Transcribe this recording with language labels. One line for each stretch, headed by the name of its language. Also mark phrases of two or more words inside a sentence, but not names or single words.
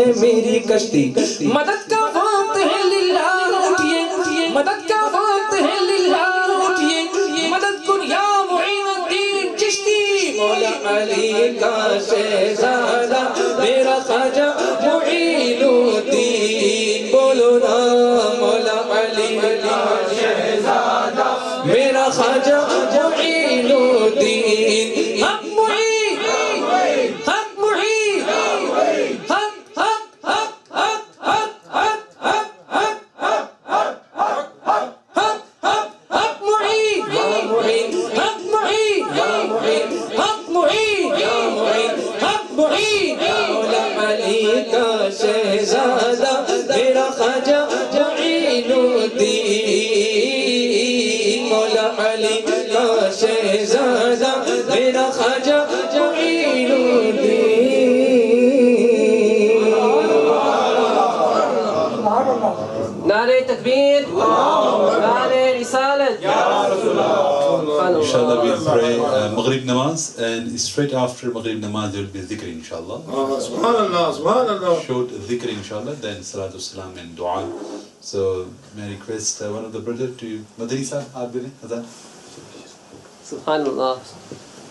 Urdu: میری کشتی مدد کا وقت ہے للہ اٹھیے مدد کا وقت ہے للہ اٹھیے
Persian: مدد کن
Urdu: یا معین الدین چشتی مولا علی کا شہزادہ میرا خواجہ معین الدین بولو نا مولا علی کا شہزادہ میرا خواجہ معین الدین حق معین حق معین حق حق حق حق حق حق حق حق حق حق معین یا معین حق معین یا معین حق معین یا معین حق معین مولا علی کا شہزادہ میرا خواجہ معین الدین مولا علی کا شہزادہ میرا خواجہ معین الدین نعرہ تکبیر نعرہ رسالت
English: Inshallah we'll pray Maghrib Namaz, and straight after Maghrib Namaz there will be dhikr inshallah.
Arabic: سبحان الله، سبحان الله.
English: Short dhikr inshallah, then
Arabic: صلاة سلام
English: and Dua. So may I request one of the brothers to Madrasa,
Urdu: آپ بولے,
English: Azan.
Arabic: سبحان اللہ